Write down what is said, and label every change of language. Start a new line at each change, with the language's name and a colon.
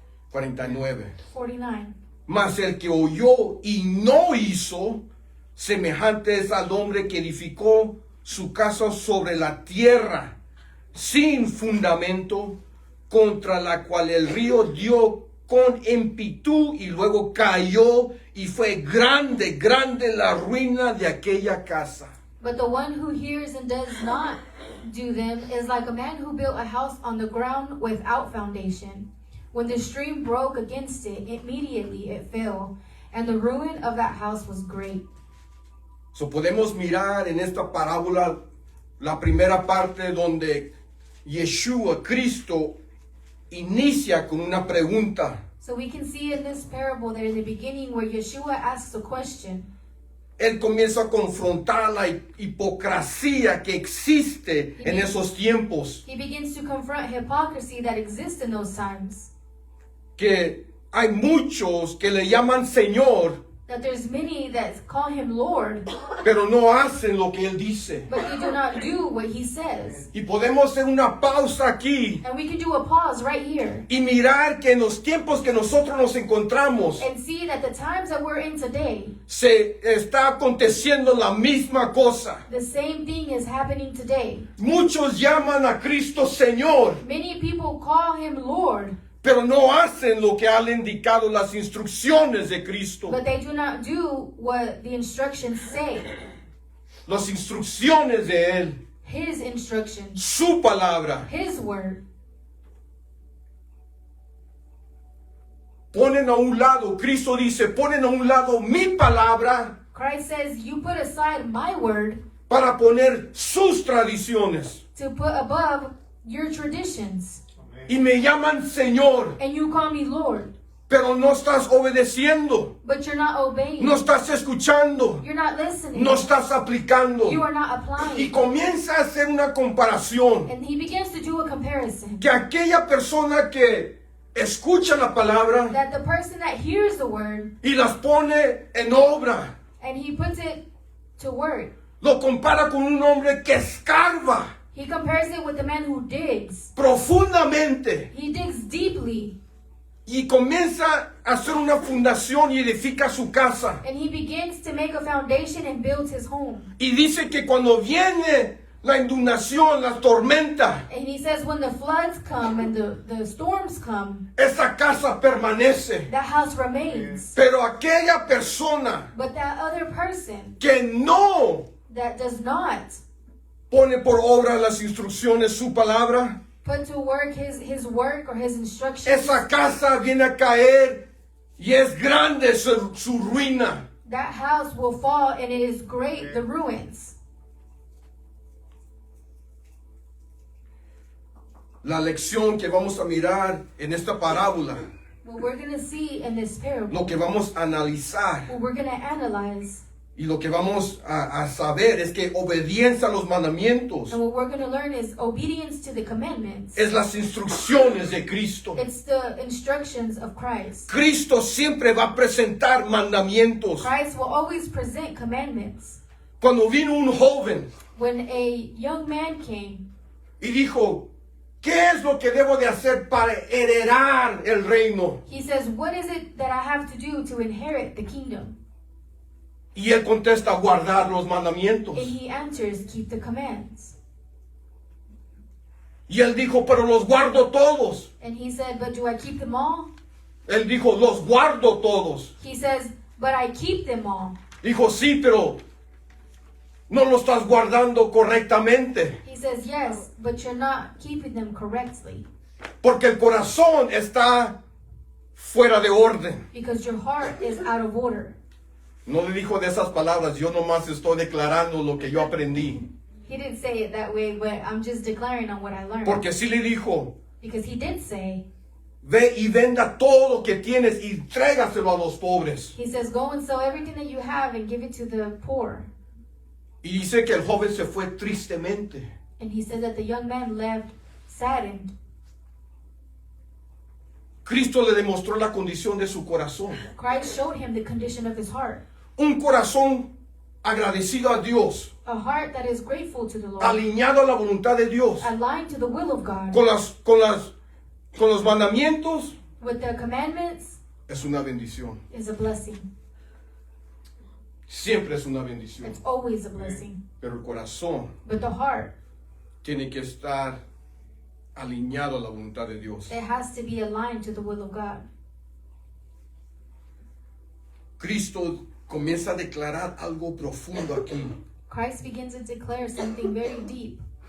Spanish: 49.
English: 49.
Spanish: Mas el que oyó y no hizo, semejante es al hombre que edificó su casa sobre la tierra, sin fundamento, contra la cual el río dio con ímpetu y luego cayó, y fue grande la ruina de aquella casa.
English: But the one who hears and does not do them is like a man who built a house on the ground without foundation. When the stream broke against it, immediately it fell, and the ruin of that house was great.
Spanish: So podemos mirar en esta parábola la primera parte donde Yeshua, Cristo, inicia con una pregunta.
English: So we can see in this parable there in the beginning where Yeshua asks a question.
Spanish: Él comienza a confrontar la hipocresía que existe en esos tiempos.
English: He begins to confront hypocrisy that exists in those times.
Spanish: Que hay muchos que le llaman Señor,
English: That there's many that call him Lord,
Spanish: pero no hacen lo que Él dice.
English: but they do not do what he says.
Spanish: Y podemos hacer una pausa aquí
English: And we can do a pause right here
Spanish: y mirar que en los tiempos que nosotros nos encontramos
English: and see that the times that we're in today,
Spanish: se está aconteciendo la misma cosa.
English: the same thing is happening today.
Spanish: Muchos llaman a Cristo Señor,
English: Many people call him Lord,
Spanish: pero no hacen lo que han indicado las instrucciones de Cristo.
English: but they do not do what the instructions say.
Spanish: Las instrucciones de Él,
English: His instructions,
Spanish: su palabra.
English: his word.
Spanish: Ponen a un lado, Cristo dice, ponen a un lado mi palabra
English: Christ says, you put aside my word
Spanish: para poner sus tradiciones.
English: to put above your traditions.
Spanish: Y me llaman Señor,
English: And you call me Lord,
Spanish: pero no estás obedeciendo,
English: but you're not obeying.
Spanish: no estás escuchando,
English: You're not listening.
Spanish: no estás aplicando.
English: You are not
Spanish: Y
English: applying.
Spanish: comienza a hacer una comparación,
English: And he begins to do a comparison.
Spanish: que aquella persona que escucha la palabra
English: That the person that hears the word
Spanish: y las pone en obra,
English: and he puts it to work,
Spanish: lo compara con un hombre que escarba
English: he compares it with the man who digs.
Spanish: profundamente
English: He digs deeply
Spanish: y comienza a hacer una fundación y edifica su casa.
English: and he begins to make a foundation and builds his home.
Spanish: Y dice que cuando viene la inundación, la tormenta,
English: And he says when the floods come and the storms come,
Spanish: esa casa permanece.
English: that house remains.
Spanish: Pero aquella persona
English: But that other person
Spanish: que no
English: that does not
Spanish: pone por obra las instrucciones, su palabra,
English: put to work his work or his instructions,
Spanish: esa casa viene a caer y es grande su ruina.
English: that house will fall and it is great, the ruins.
Spanish: La lección que vamos a mirar en esta parábola,
English: What we're going to see in this parable,
Spanish: lo que vamos a analizar,
English: what we're going to analyze,
Spanish: Y lo que vamos a saber es que obediencia a los mandamientos
English: And what we're going to learn is obedience to the commandments.
Spanish: es las instrucciones de Cristo.
English: It's the instructions of Christ.
Spanish: Cristo siempre va a presentar mandamientos.
English: Christ will always present commandments.
Spanish: Cuando vino un joven
English: When a young man came,
Spanish: y dijo, ¿qué es lo que debo de hacer para heredar el reino?
English: he says, what is it that I have to do to inherit the kingdom?
Spanish: Y él contesta, guardar los mandamientos.
English: And he answers, keep the commands.
Spanish: Y él dijo, pero los guardo todos.
English: And he said, but do I keep them all?
Spanish: Él dijo, los guardo todos.
English: He says, but I keep them all.
Spanish: Dijo, sí, pero no lo estás guardando correctamente.
English: He says, yes, but you're not keeping them correctly.
Spanish: Porque el corazón está fuera de orden.
English: Because your heart is out of order.
Spanish: No le dijo de esas palabras, yo nomás estoy declarando lo que yo aprendí.
English: He didn't say it that way, but I'm just declaring on what I learned.
Spanish: Porque sí le dijo,
English: Because he did say,
Spanish: ve y venda todo lo que tienes y trégaselo a los pobres.
English: he says, go and sell everything that you have and give it to the poor.
Spanish: Y dice que el joven se fue tristemente.
English: And he said that the young man left saddened.
Spanish: Cristo le demostró la condición de su corazón.
English: Christ showed him the condition of his heart.
Spanish: Un corazón agradecido a Dios,
English: A heart that is grateful to the Lord.
Spanish: alineado a la voluntad de Dios,
English: Aligned to the will of God.
Spanish: con los mandamientos,
English: With the commandments
Spanish: es una bendición.
English: is a blessing.
Spanish: Siempre es una bendición.
English: It's always a blessing.
Spanish: Pero el corazón
English: But the heart,
Spanish: tiene que estar alineado a la voluntad de Dios.
English: it has to be aligned to the will of God.
Spanish: Cristo comienza a declarar algo profundo aquí.
English: Christ begins to declare something very deep.